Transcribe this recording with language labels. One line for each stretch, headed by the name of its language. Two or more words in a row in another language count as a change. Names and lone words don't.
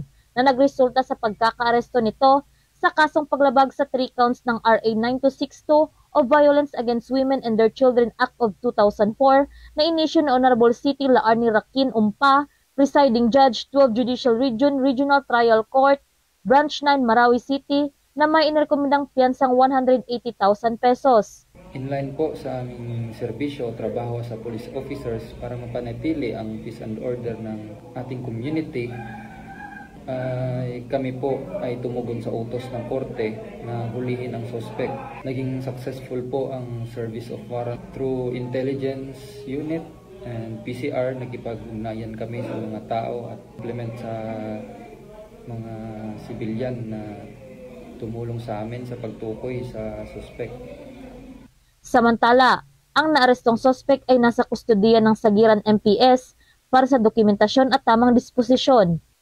Filipino: na nagresulta sa pagkakaaresto nito sa kasong paglabag sa 3 counts ng RA 9262 o Violence Against Women and Their Children Act of 2004 na inisyu ni Honorable City Laarni Rakin Umpa, Presiding Judge, 12 Judicial Region, Regional Trial Court, Branch 9, Marawi City, na may inirekomendang piyansang 180,000 pesos. Inline po sa aming serbisyo, trabaho sa
English: police officers
Filipino: para mapanatili ang
English: peace and order
Filipino: ng ating community. Kami po ay tumugon sa utos ng korte na hulihin ang suspect. Naging successful po ang
English: service of warrant through intelligence unit and PCR.
Filipino: Nagkipag-ugnayan kami sa mga tao at implement sa mga sibilyan na tumulong sa amin sa pagtukoy sa suspect. Samantala, ang naarestong suspect ay nasa kustodiya ng Sagiran MPS para sa dokumentasyon at tamang disposisyon.